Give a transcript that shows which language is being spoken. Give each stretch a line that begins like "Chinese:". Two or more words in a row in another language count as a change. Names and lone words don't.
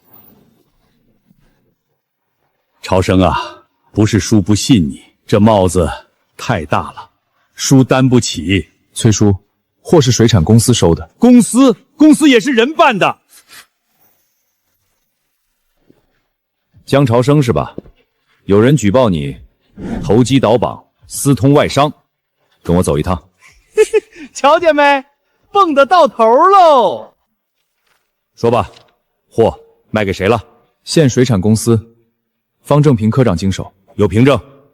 Chinese: 朝生啊，不是叔不信你，這帽子太大了，叔擔不起。崔叔，貨是水產公司收的。公司也是人辦的。江朝生是吧？有人舉報你投機倒綁、私通外商，跟我走一趟。瞧見沒？蹦得到頭嘍！說吧，貨賣給誰了？縣水產公司，方正平科長經手，有憑證。